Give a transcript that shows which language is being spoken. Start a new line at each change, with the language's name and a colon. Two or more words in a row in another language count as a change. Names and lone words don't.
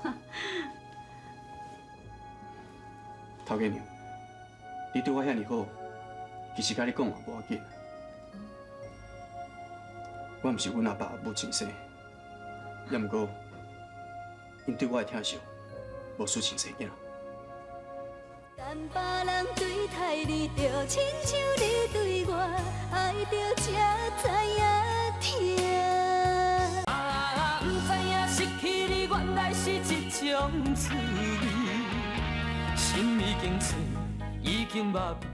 Min Nan Chinese: 头家娘，你对我遐尼好，其实甲你讲也无要紧。我毋是阮阿爸阿母亲生，也毋过因对我的疼惜无输亲生囝。但别人对待你，就亲像你对我爱着才知影疼。啊，不知影失去你原来是一种滋味，心已经碎，已经麻痹。